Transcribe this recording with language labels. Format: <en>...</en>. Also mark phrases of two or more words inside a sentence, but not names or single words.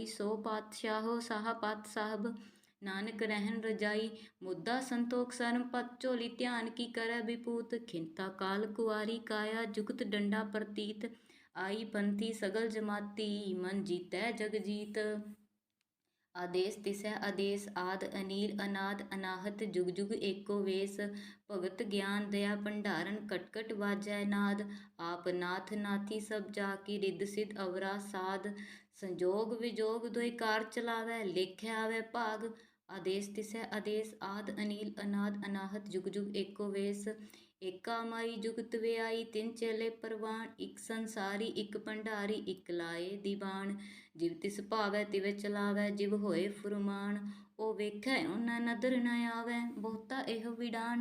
<pa>ਸੋ ਪਾਤਸ਼ਾਹੋ ਸਾਹਾ ਪਤ ਸਾਹਿਬ, ਨਾਨਕ ਰਹਿਣ ਰਜਾਈ। ਮੁੱਦਾ ਸੰਤੋਖ ਸਰਮ ਪਤ ਝੋਲੀ, ਧਿਆਨ ਕੀ ਕਰੈ ਵਿਪੂਤ। ਖਿੰਤਾ ਕਾਲ ਕੁਆਰੀ ਕਾਇਆ, ਜੁਗਤ ਡੰਡਾ ਪ੍ਰਤੀਤ। ਆਈ ਪੰਥੀ ਸਗਲ ਜਮਾਤੀ, ਮਨ ਜੀਤੈ ਜਗ ਜੀਤ। ਆਦੇਸ ਤਿਸੈ ਆਦੇਸ ਆਦ ਅਨੀਲ ਅਨਾਦ ਅਨਾਹਤ ਜੁਗ ਜੁਗ ਏਕੋ ਵੇਸ। ਭਗਤ ਗਿਆਨ ਦਇਆ ਭੰਡਾਰਣ ਕਟ ਕਟ ਵਾਜੈ ਨਾਦ। ਆਪ ਨਾਥ ਨਾਥੀ ਸਭ ਜਾਕੀ ਰਿਧ ਸਿਧ ਅਵਰਾ ਸਾਧ। ਸੰਜੋਗ ਵਿਜੋਗ ਦੁਇ ਕਾਰ ਚਲਾਵੈ ਲੇਖੈ ਆਵੈ ਭਾਗ। ਆਦੇਸ ਤਿਸੈ ਆਦੇਸ ਆਦ ਅਨੀਲ ਅਨਾਦ ਅਨਾਹਤ ਜੁਗ ਜੁਗ ਏਕੋ ਵੇਸ। ਏਕਾ ਮਾਈ ਜੁਗਤ ਵਿਆਈ ਤਿੰਨ ਚੇਲੇ ਪ੍ਰਵਾਨ। ਇੱਕ ਸੰਸਾਰੀ ਇੱਕ ਭੰਡਾਰੀ ਇੱਕ ਲਾਏ ਦੀਵਾਨ। ਜਿਵ ਤਿਸ ਭਾਵੈ ਤਿਵੇਂ ਚਲਾਵੈ ਜਿਵ ਹੋਏ ਫੁਰਮਾਨ। ਉਹ ਵੇਖੈ ਉਹਨਾਂ ਨਦਰ ਨ ਆਵੈ ਬਹੁਤਾ ਇਹੋ ਵਿਡਾਨ।</pa>